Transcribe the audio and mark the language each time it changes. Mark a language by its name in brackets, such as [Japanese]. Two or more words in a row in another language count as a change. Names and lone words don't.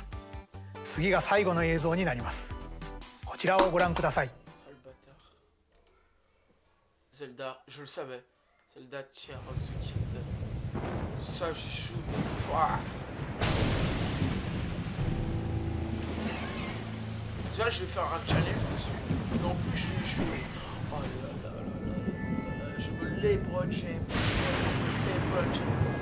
[Japanese] 次が最後の映像になります。こちらをご覧ください。 [French] Zelda, je le savais. Zelda Tears of the Kingdom. Ça, je joue. Pouah. Déjà, je vais faire un challenge dessus. Et en plus, je vais jouer. Oh là là là là là. Je me LeBron James. Je me LeBron James.